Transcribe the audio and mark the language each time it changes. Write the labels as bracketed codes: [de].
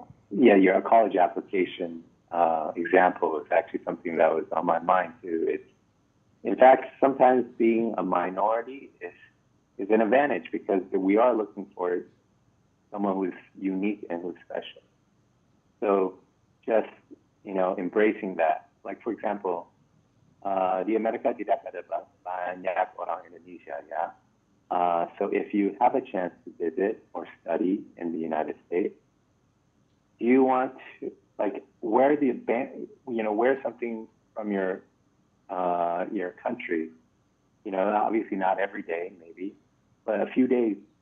[en] Yeah, your college application example is actually something that was on my mind too. It's, in fact, sometimes being a minority is an advantage because we are looking for someone who's unique and who's special. So just, embracing that. Like, for example, [id] di Amerika tidak ada banyak orang Indonesia, ya. [en] So if you have a chance to visit or study in the United States, do you want to, wear something from your country? Obviously not every day, maybe, but a few days.